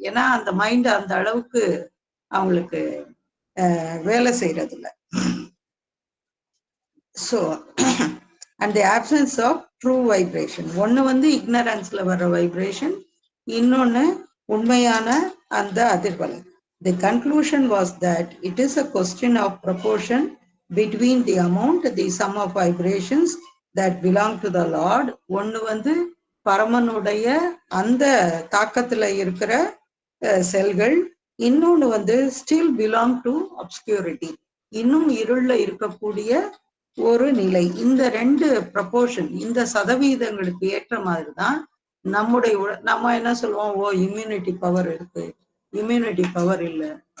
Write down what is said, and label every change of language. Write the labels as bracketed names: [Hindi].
[Tamil] ஏன்னா அந்த மைண்ட் அந்த அளவுக்கு அவங்களுக்கு வேலை செய்யறது இல்லை. [English] so and the absence of true vibration, [Tamil] ஒன்று வந்து இக்னரன்ஸ்ல வர்ற வைப்ரேஷன், இன்னொன்று உண்மையான அந்த அதிர்வலை. [English] The conclusion was that it is a question of proportion between the amount, the sum of vibrations that belong to the Lord. [Tamil] ஒன்று வந்து பரமனுடைய அந்த தாக்கத்துல இருக்கிற செல்கள், இன்னொன்று வந்து [English] still belong to obscurity, [Tamil] இன்னும் இருள்ல இருக்கக்கூடிய ஒரு நிலை. இந்த ரெண்டு ப்ரப்போர்ஷன், இந்த சதவீதங்களுக்கு ஏற்ற மாதிரி தான் நம்முடைய நம்ம என்ன சொல்லுவோம், ஓ இம்யூனிட்டி பவர் இருக்கு, இம்யூனிட்டி பவர் இல்லை.